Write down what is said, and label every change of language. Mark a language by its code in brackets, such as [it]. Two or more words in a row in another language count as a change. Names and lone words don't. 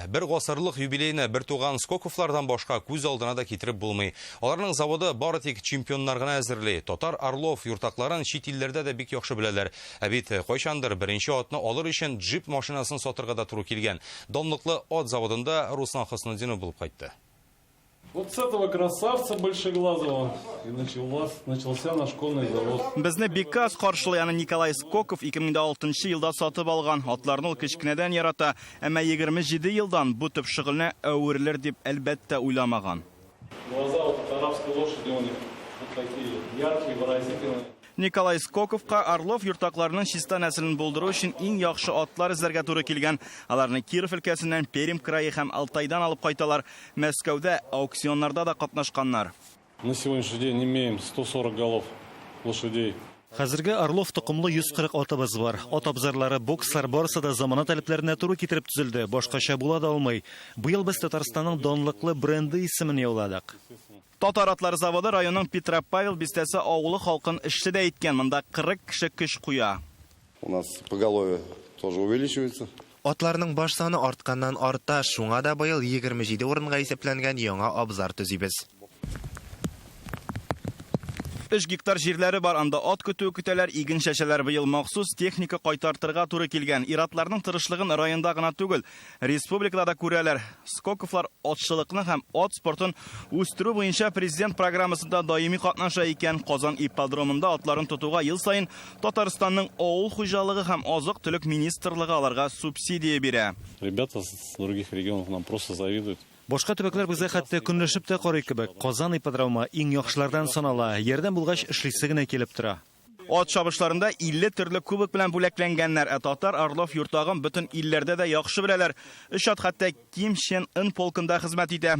[tt] Бер гасырлык юбилейны бер туган Скоковлардан башка күз алдына да китереп булмый. Аларның заводы бары тик чемпионнар гына әзерли. Татар Орлов юртакларын чит илләрдә дә бик яхшы беләләр. Ә бит кайчандыр беренче атны алыр өчен джип машинасын сатырга да туры килгән. Данлыклы ат заводында Руслан Хасныдинов булып кайтты. [ru] Вот с этого красавца большеглазого и начался наш конный завод. [tt] Безне биказ каршылый Николай Скоков 2006 елда сатып алган. Атларны ул кечкенәдән ярата, әмма 27 елдан бу төп шөгыльне әверелер дип әлбәттә уйламаган. [ru] Глаза вот арабской лошади у них вот такие яркие, выразительные. [tt] Николай Скоковка Орлов йортакларының чиста нәселен булдыру өчен иң яхшы атлар эзләргә туры килгән. Аларны Киров өлкәсеннән Пермь крае һәм Алтайдан алып кайталар. Мәскәүдә аукционнарда да катнашканнар. [ru] На сегодняшний день имеем 140 голов лошадей. [tt] Хәзергә Орлов токымлы 140 атыбыз бар. Ат абзарлары, бокслар барысы да замана таләпләренә туры китереп төзелде. Башкача була да алмый. Быел без Татарстанның данлыклы бренды исемен яуладык. Татар атлары заводы районның Петропавл бистәсе авылы халкын эшче дә иткән. Монда 40 кеше көч куя. [ru] У нас поголовье тоже увеличивается. [tt] Атларның баш саны артканнан арта, шуңа да быел 27 урынга исәпләнгән яңа абзар төзибез. 3 гектар җирләре бар, анда ат көтү көтәләр, иген шәшәләр. Быел махсус техника кайтартырга туры килгән. Иратларның тырышлыгын районда гына түгел, республикада да күрәләр. Скоковлар атчылыкны һәм ат спортын үстерү буенча президент программасында даими катнаша икән. Казан ипподромында атларын тотуга ел сайын Татарстанның авыл хуҗалыгы һәм азык-төлек министрлыгы аларга субсидия бирә. [ru] Ребята с других регионов нам просто завидуют. [tt] Башка төбәкләр безгә хәтта көнләшеп тә карый кебек. Казан ипподромы иң яхшылардан санала. Ярдәм булгач эшлисе генә килеп тора. Ат чабышларында 50 төрле кубок белән бүләкләнгәннәр. Татар Орлов йортагын бөтен илләрдә дә яхшы беләләр. 3 ат хәтта Ким Чен Ын полкында хезмәт итә.